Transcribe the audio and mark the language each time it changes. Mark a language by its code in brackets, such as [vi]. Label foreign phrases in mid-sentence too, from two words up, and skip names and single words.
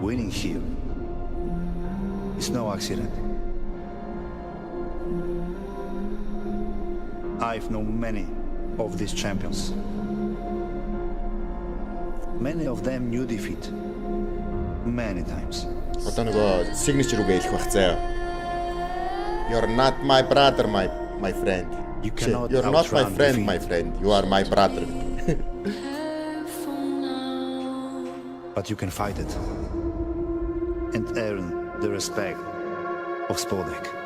[en] Winning here is no accident. I've known many of these champions. Many of them knew defeat many times. [mn] Одоо нөгөө signature үгээ хэлэх байх заяа. [en] You're not my brother, my friend. You're not my friend, my friend. You are my brother. But you can fight it and earn the respect of Spodek.